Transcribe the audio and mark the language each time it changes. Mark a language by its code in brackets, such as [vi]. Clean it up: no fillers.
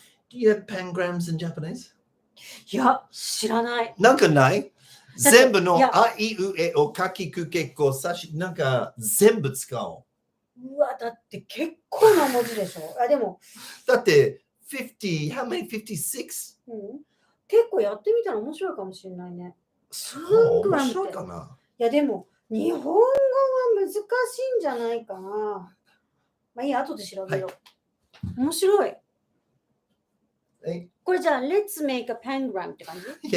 [en] Do you have pangrams in Japanese? [ja] いや、知らない。なんかない全部のいやあいうえおかきくけこさしなんか全部使おうわ、だって結構な文字でしょ。あ、でも、う。だって [en] 50 how many 56? [ja] うん、結構やってみたら面白いかもしれないね。そう面白いかな。いや、でも、日本語は難しいんじゃないかな。まあいいや、後で調べよう。面白い。これじゃあ、 [en] Let's make a pangram [ja] って感じ？